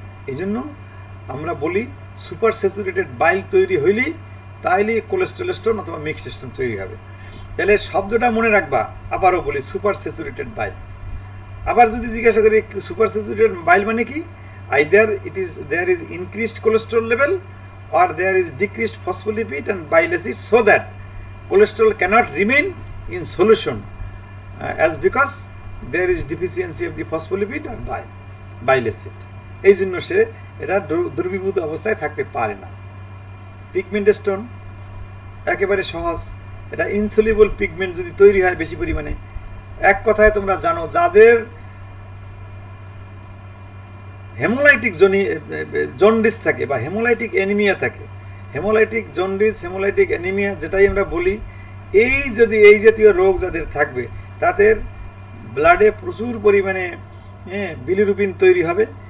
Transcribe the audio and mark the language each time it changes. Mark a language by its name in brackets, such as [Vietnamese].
[Bangla] এই জন্য আমরা বলি সুপার স্যাচুরেটেড বাইল তৈরি হইলেই তাইলে কোলেস্টেরল স্টোন অথবা মিক্সড স্টোন তৈরি হবে। তাহলে শব্দটা মনে রাখবা, আবারও বলি সুপার স্যাচুরেটেড বাইল। আবার যদি জিজ্ঞাসা করি সুপার স্যাচুরেটেড বাইল মানে কি, [English] Either there is increased cholesterol level or there is decreased phospholipid and bile acid, so that cholesterol cannot remain in solution as because there is deficiency of the phospholipid or bile acid. [Bangla] এই জন্য সে এটা দুর্বিভূত অবস্থায় থাকতে পারে না। Pigment stone একেবারে সহজ, এটা ইনসলিবল পিগমেন্ট যদি তৈরি হয় বেশি পরিমাণে, এক কথায় তোমরা জানো যাদের হেমোলাইটিক জন্ডিস থাকে বা হেমোলাইটিক অ্যানিমিয়া থাকে, হেমোলাইটিক জন্ডিস, হেমোলাইটিক অ্যানিমিয়া যেটাই আমরা বলি, এই জাতীয় রোগ যাদের থাকবে তাদের ব্লাডে প্রচুর পরিমাণে বিলিরুবিন তৈরি হবে।